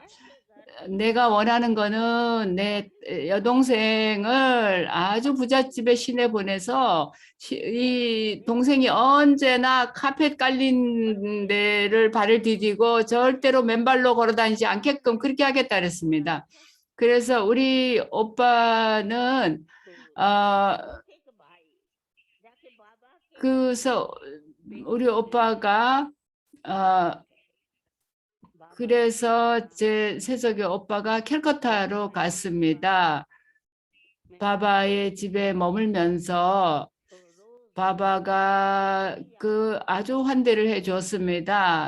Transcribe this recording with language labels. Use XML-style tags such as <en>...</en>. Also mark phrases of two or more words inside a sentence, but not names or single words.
<ko>내가 원하는 거는 내 여동생을 아주 부잣집에 시내 보내서 이 동생이 언제나 카펫 깔린 데를 발을 디디고 절대로 맨발로 걸어 다니지 않게끔 그렇게 하겠다 그랬습니다. 그래서 우리 오빠는</ko> <hi>एक भाई जाके बाबा के</hi> <ko>그래서 우리 오빠가 그래서 제 세속의 오빠가 캘커타로 갔습니다. 바바의 집에 머물면서 바바가 그 아주 환대를 해 주었습니다.</ko>